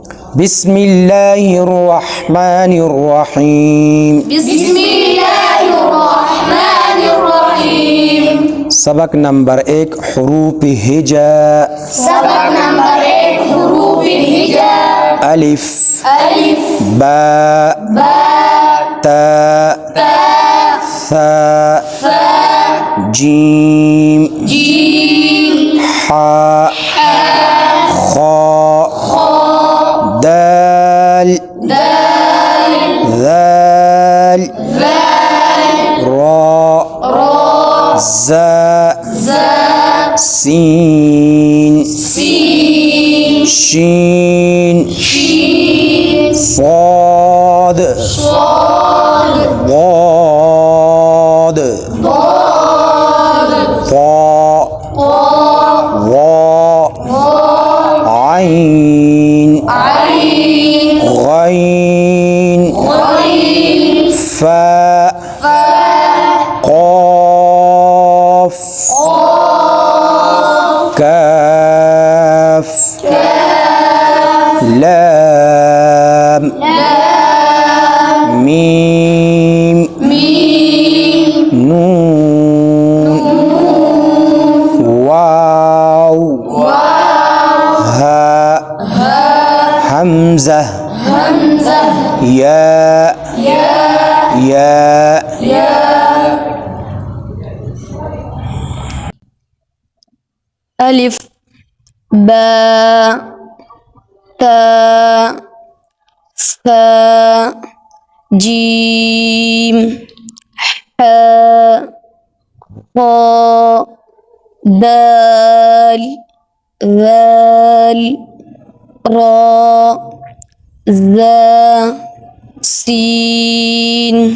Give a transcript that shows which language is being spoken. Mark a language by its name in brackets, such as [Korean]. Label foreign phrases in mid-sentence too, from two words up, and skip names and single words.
[Arabic] بسم الله الرحمن الرحيم بسم الله الرحمن الرحيم [Urdu] سبق نمبر 1 حروف ہجا سبق نمبر 1 حروف ہجا [Arabic] अलिफ अलिफ बा बा ता ता सा सा जीम जीम हा हा खा खा दाल दाल ذال ذال را را زا زا سين سين شين شين صاد صاد ضاد ضاد طا طا ظا ظا عين عين غين غين فا فا قاف قاف كاف كاف لام لام ميم ميم نون واو واو ها همزة همزة يا يا يا ألف باء تاء ثاء جيم حاء خاء دال ذال راء ذا سين